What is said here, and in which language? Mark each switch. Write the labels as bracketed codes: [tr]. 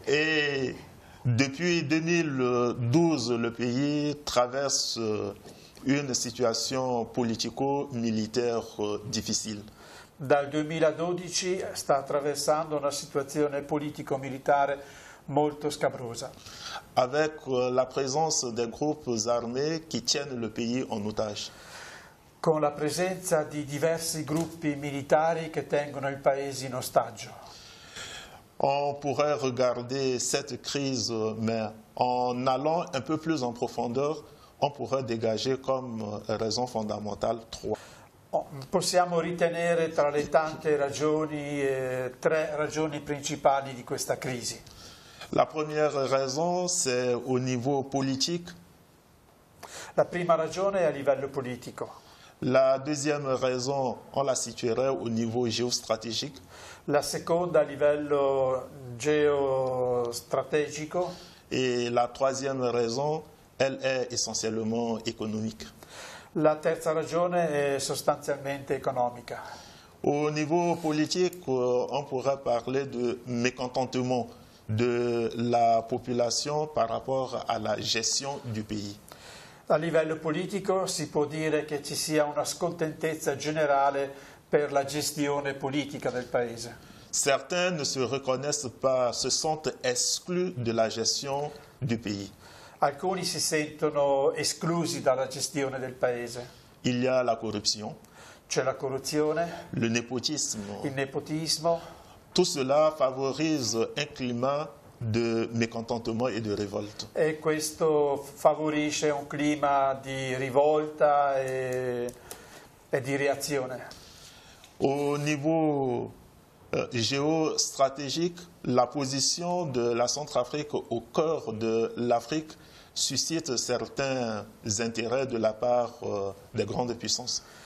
[fr] et depuis 2012, le pays traverse une situation politico-militaire difficile. [it] Dal 2012 sta attraversando una situazione politico-militare molto scabrosa, [fr] avec la présence des groupes armés qui tiennent le pays en otage. [it] con la presenza di diversi gruppi militari che tengono il paese in ostaggio. [fr] On pourrait regarder cette crise, mais en allant un peu plus en profondeur, on pourrait dégager comme raison fondamentale 3. [it] Possiamo ritenere tra le tante ragioni 3 ragioni principali di questa crisi. [fr] La première raison, c'est au niveau politique. [it] La prima ragione è a livello politico, [fr] La deuxième raison, on la situerait au niveau géostratégique. [it] la seconda a livello geostrategico [fr] Et la troisième raison, elle est essentiellement économique. [it] La terza ragione è sostanzialmente economica. [fr] Au niveau politique, on pourrait parler de mécontentement de la population par rapport à la gestion du pays. [it] A livello politico si può dire che ci sia una scontentezza generale per la gestione politica del paese. [fr] Certains ne se reconnaissent pas, se sentent exclus de la gestion du pays. [it] Alcuni si sentono esclusi dalla gestione del paese. [fr] Il y a la corruption, [it] C'è la corruzione, [fr] le népotisme. [it] il nepotismo, [fr] Tout cela favorise un climat de mécontentement et de révolte. [it] E questo favorisce un clima di rivolta e di reazione. [fr] Au niveau géostratégique, la position de la Centrafrique au cœur de l'Afrique suscite certains intérêts de la part des grandes puissances.